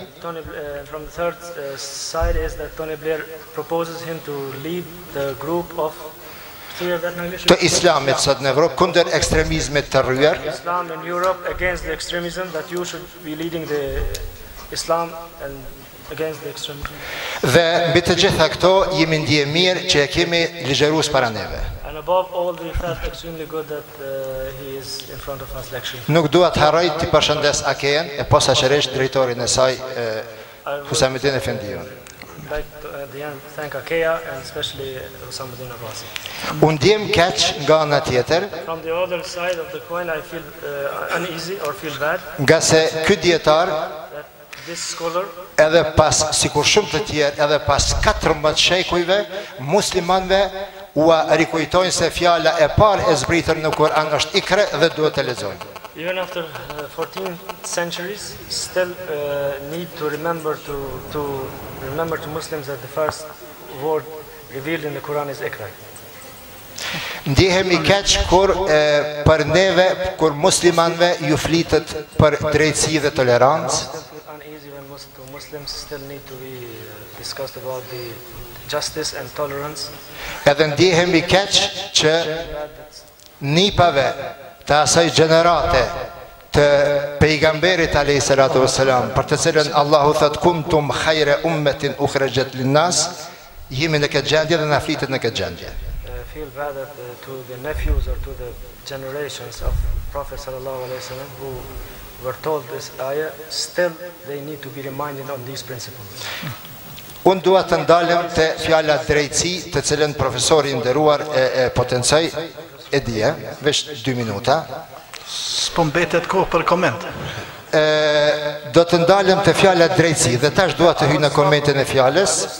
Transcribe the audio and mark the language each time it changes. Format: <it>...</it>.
<en>From the third side is that Tony Blair proposes him to lead the group of</en> <sq>të Islamit sot në Evropë kundër ekstremizmit të rryer.</sq> <en>Islam in Europe against the extremism that you should be leading the Islam and against the extremism.</en> <sq>Dhe mbi të gjitha këto jemi ndje mirë që e kemi ligjërues para neve.</sq> <en>And above all we felt extremely good that he is in front of us lecturing.</en> <sq>Nuk dua të harroj të përshëndes Akejen e posaçërisht drejtorin e saj Husamuddin Efendiun.</sq> <en>Like to, at the end, thank Akeya and especially Husamuddin Abbasi.</en> <sq>Unë ndjem keq nga ana tjetër.</sq> <en>From the other side of the coin, I feel uneasy or feel bad.</en> <sq>Nga se ky dietar,</sq> <en>this scholar,</en> <sq>edhe pas sikur shumë të tjerë, edhe pas 14 shekujve, muslimanëve u rikujtojnë se fjala e parë e zbritur në Kur'an është ikra dhe duhet të lexojnë.</sq> <en>Even after 14 centuries, still need to remember to Muslims that the first word revealed in the Quran is Iqra.</en> <sq>Ndihemi keq kur për neve, kur muslimanëve ju flitet për drejtësi dhe tolerancë.</sq> <en>Uneasy when Muslims still need to be discussed about the justice and tolerance.</en> <sq>Edhe ndihemi keq që nipave të asaj gjenerate të pejgamberit alayhis salatu wassalam për të cilën Allahu thot</sq> <ar>kuntum khayra ummatin ukhrajat linnas</ar> <sq>jemi në këtë gjendje dhe na flitet në këtë gjendje.</sq> <en>Feel bad that to the nephews or to the generations of Prophet</en> <ar>sallallahu alaihi wasallam</ar> <en>who were told this ayah, still they need to be reminded on these principles.</en> <sq>Unë dua të ndalem te fjala drejtësi të cilën profesori I nderuar e potencoi e dije, veç 2 minuta. S'po mbetet kohë për koment. Do të ndalem te fjala drejtësi dhe tash dua të hyj në komentin e fjalës.</sq>